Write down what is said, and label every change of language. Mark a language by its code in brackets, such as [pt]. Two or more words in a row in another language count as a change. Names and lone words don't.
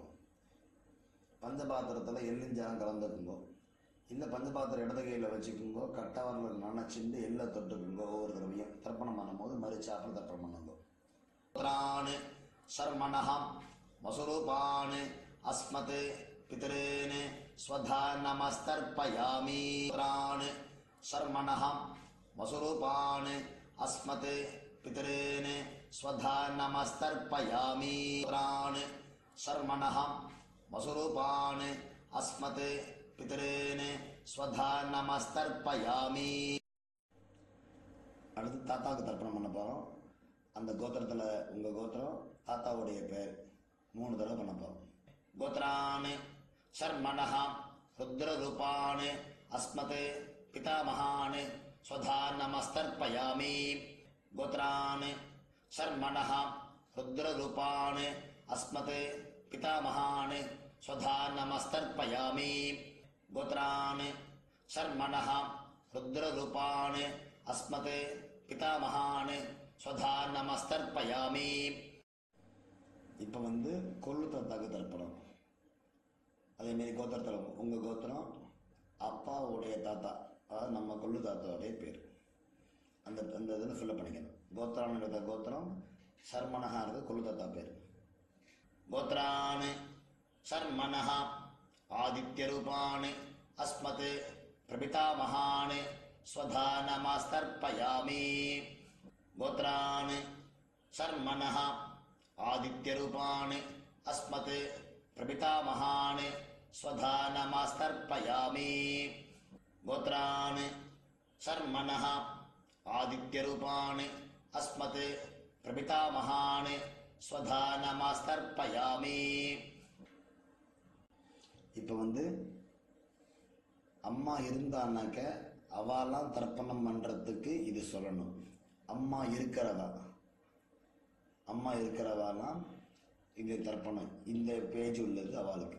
[ta] பஞ்சபாத்திரத்தில் எள்ளிஞ்சாகம் கலந்துக்குங்கோ. இந்த பஞ்சபாத்திரம் இடது கையில் வச்சுக்குங்கோ. கட்டவரில் நினச்சிண்டு எள்ளை தொட்டுக்குங்கோ. ஒவ்வொரு தடவையும் தர்ப்பணம் பண்ணும்போது மறுச்சாப்பில் தர்ப்பணம் பண்ணுங்கோ. [sa] गोत्रान् शर्मणः वसुरूपान् अस्मत् पितॄन् स्वधा नमस्तर्पयामि. गोत्रान् शर्मणः वसुरूपान् अस्मत् पितॄन् स्वधा नमस्तर्पयामि. गोत्रान् शर्मणः वसुरूपान् अस्मत् पितॄन् स्वधा नमस्तर्पयामि. [ta] அடுத்து தாத்தாவுக்கு தர்ப்பணம் பண்ண போகிறோம். அந்த கோத்திரத்தில் உங்கள் கோத்திரம் தாத்தாவுடைய பேர் 3 தடவை பண்ண போகிறோம். [sa] गोत्रान् शर्मणः रुद्ररूपान् अस्मत् पितामहान् स्वधा नमस्तर्पयामि गोत्रान् शर्मणः रुद्ररूपान् अस्मत् पितामहान् स्वधा नमस्तर्पयामि गोत्रान् शर्मणः रुद्ररूपान् अस्मत् पितामहान् स्वधा नमस्तर्पयामि [ta] இப்போ வந்து கொள்ளு தாத்தாக்கு தர்ப்பணம். அதேமாரி கோத்திரத்தில் உங்கள் கோத்திரம் அப்பாவுடைய தாத்தா, அதாவது நம்ம கொள்ளு தாத்தாவுடைய பேர், அந்த அந்த இதில் ஃபில்லப் பண்ணிக்கணும். கோத்திரான்னு கோத்திரம் சர்மனஹான்றது கொள்ளு தாத்தா பேர். [sa] गोत्रान् शर्मणः आदित्यरूपान् अस्मत् प्रपितामहान् स्वधा नमस्तर्पयामि गोत्रान् शर्मणः आदित्यरूपान् अस्मत् प्रपितामहान् स्वधा नमस्तर्पयामि गोत्रान् शर्मणः आदित्यरूपान् अस्मत् प्रपितामहान् स्वधा नमस्तर्पयामि. [ta] இப்போ வந்து அம்மா இருந்தான்னாக்க அவெல்லாம் தர்ப்பணம் பண்ணுறதுக்கு இது சொல்லணும். அம்மா இருக்கிறவாலாம் இது தர்ப்பணம். இந்த பேஜ் உள்ளது அவளுக்கு.